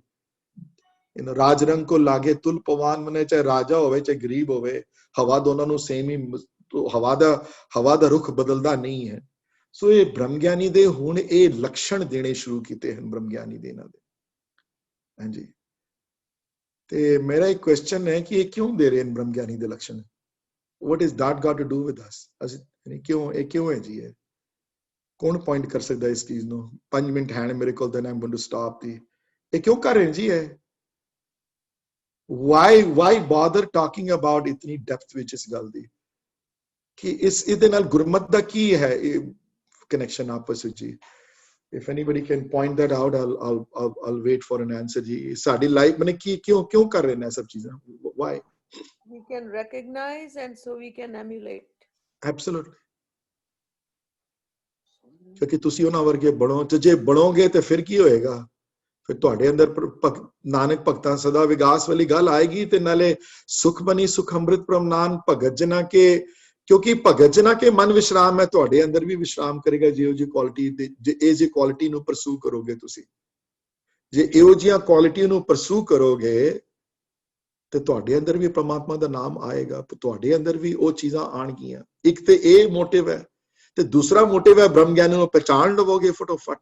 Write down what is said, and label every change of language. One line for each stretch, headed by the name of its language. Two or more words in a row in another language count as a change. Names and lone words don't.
Punjabi: ਰਾਜ ਰੰਗ ਕੋ ਲਾਗੇ ਤੁਲ ਪਵਾਨ, ਮਨੇ ਚਾਹੇ ਰਾਜਾ ਹੋਵੇ ਚਾਹੇ ਗਰੀਬ ਹੋਵੇ, ਹਵਾ ਦੋਨਾਂ ਨੂੰ ਸੇਮ ਹੀ, ਹਵਾ ਦਾ ਰੁਖ ਬਦਲਦਾ ਨਹੀਂ ਹੈ। ਸੋ ਇਹ ਬ੍ਰਹਮ ਗਿਆਨੀ ਦੇ ਹੁਣ ਇਹ ਲੱਛਣ ਦੇਣੇ ਸ਼ੁਰੂ ਕੀਤੇ ਹਨ ਬ੍ਰਹਮ ਗਿਆਨੀ ਦੇ ਇਹਨਾਂ ਦੇ, ਹਾਂਜੀ। ਤੇ ਮੇਰਾ ਇੱਕ ਕੁਐਸਚਨ ਹੈ ਕਿ ਇਹ ਕਿਉਂ ਦੇ ਰਹੇ ਹਨ ਬ੍ਰਹਮ ਗਿਆਨੀ ਦੇ ਲੱਛਣ?
English: what is that got to do with us?
Punjabi: ਕਿਉਂ ਹੈ ਜੀ? ਇਹ ਕੌਣ ਪੁਆਇੰਟ ਕਰ ਸਕਦਾ ਇਸ ਚੀਜ਼ ਨੂੰ? 5 ਮਿੰਟ ਹੈ ਮੇਰੇ ਕੋਲ,
English: then I'm going to stop
Punjabi: ਦੀ। ਇਹ ਕਿਉਂ ਕਰ ਰਹੇ ਜੀ? ਇਹ
English: why bother talking about
Punjabi: ਇਤਨੀ ਡੈਪਥ ਵਿੱਚ ਇਸ ਗੱਲ ਦੀ? ਕਿ ਇਹਦੇ ਨਾਲ ਗੁਰਮਤ ਦਾ ਕੀ ਹੈ ਕਨੈਕਸ਼ਨ ਆਪਸ ਵਿੱਚ ਜੀ?
English: If anybody can point that out, I'll wait for an answer ਜੀ।
Punjabi: ਸਾਡੀ ਲਾਈਫ ਮਨੇ ਕਿਉਂ ਕਰ ਰਹੇ ਨੇ ਸਭ ਚੀਜ਼ਾਂ?
English: why? We can recognize and so we can emulate. Absolutely.
Punjabi: ਕਿਉਂਕਿ ਤੁਸੀਂ ਉਹਨਾਂ ਵਰਗੇ ਬਣੋ, ਤੇ ਜੇ ਬਣੋਗੇ ਤੇ ਫਿਰ ਕੀ ਹੋਏਗਾ? ਫਿਰ ਤੁਹਾਡੇ ਅੰਦਰ ਨਾਨਕ ਭਗਤਾਂ ਸਦਾ ਵਿਗਾਸ ਵਾਲੀ ਗੱਲ ਆਏਗੀ, ਤੇ ਨਾਲੇ ਸੁਖ ਬਣੀ ਸੁਖ ਅੰਮ੍ਰਿਤ ਪ੍ਰਮ ਨਾਨ ਭਗਤ ਜਨਾ ਕੇ
Hindi: क्योंकि भगत जना के मन विश्राम है,
Punjabi: ਤੁਹਾਡੇ ਅੰਦਰ ਵੀ ਵਿਸ਼ਰਾਮ ਕਰੇਗਾ ਜੇ ਉਹ ਜੀ ਕੁਆਲਿਟੀ ਜੇ ਇਹ ਜੀ ਕੁਆਲਿਟੀ ਨੂੰ ਪਰਸੂ ਕਰੋਗੇ ਤੁਸੀਂ। ਜੇ ਇਹੋ ਜਿਹੀਆਂ ਕੁਆਲਿਟੀ ਨੂੰ ਪਰਸੂ ਕਰੋਗੇ ਤੇ ਤੁਹਾਡੇ ਅੰਦਰ ਵੀ ਪ੍ਰਮਾਤਮਾ ਦਾ ਨਾਮ ਆਏਗਾ, ਤੁਹਾਡੇ ਅੰਦਰ ਵੀ ਉਹ ਚੀਜ਼ਾਂ ਆਣਗੀਆਂ। ਇੱਕ ਤੇ ਇਹ ਮੋਟਿਵ ਹੈ, ਤੇ ਦੂਸਰਾ ਮੋਟਿਵ ਹੈ ਬ੍ਰਹਮ ਗਿਆਨ ਨੂੰ ਪਹਿਚਾਨ ਲਵੋਗੇ ਫਟੋਫਟ।